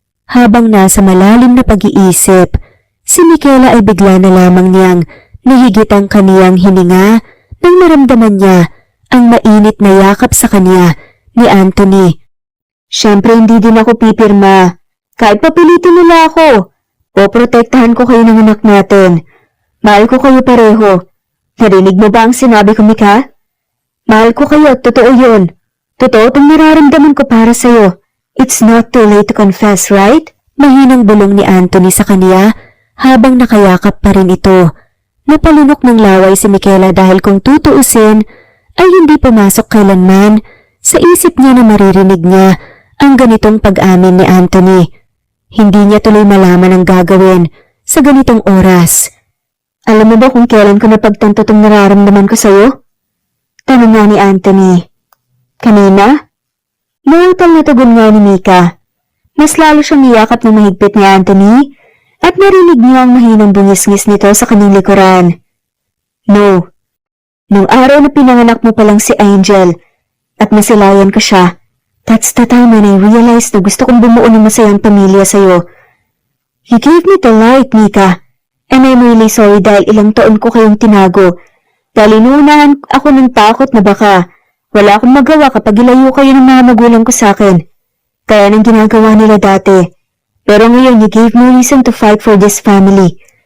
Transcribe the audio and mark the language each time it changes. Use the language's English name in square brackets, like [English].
[Filipino] Habang nasa malalim na pag-iisip, si Michaela ay bigla na lamang niyang nahigit ang kaniyang hininga nang maramdaman niya ang mainit na yakap sa kaniya ni Anthony. Siyempre hindi din ako pipirma. Kahit papilitin nila ako, poprotektahan ko kayo ng anak natin. Mahal ko kayo pareho. Narinig mo ba ang sinabi ko, Mika? Mahal ko kayo at totoo yun. Totoo itong nararamdaman ko para sa'yo. [English] It's not too late to confess, right? [Filipino] Mahinang bulong ni Anthony sa kaniya habang nakayakap pa rin ito. Napalunok ng laway si Michaela dahil kung tutuusin ay hindi pumasok kailanman sa isip niya na maririnig niya ang ganitong pag-amin ni Anthony. Hindi niya tuloy malaman ang gagawin sa ganitong oras. Alam mo ba kung kailan ko napagtanto itong nararamdaman ko sa'yo? Tanong nga ni Anthony. Kanina? Nautal na tugon nga ni Mika. Mas lalo siyang niyakap na mahigpit ni Anthony at narinig niya ang mahinang bungis-ngis nito sa kanyang likuran. No. Nung araw na pinanganak mo pa lang si Angel at masilayan ko siya, [English] that's the time when I realized [Filipino] na gusto kong bumuo ng masayang pamilya sa'yo. [English] You gave me the light, Mika, and I'm really sorry [Filipino] dahil ilang taon ko kayong tinago. Dahil inuunahan ako ng takot na baka wala akong magawa kapag ilayo kayo ng mga magulang ko sa akin. Kaya nang ginagawa nila dati. Pero ngayon, [English] you gave me reason to fight for this family.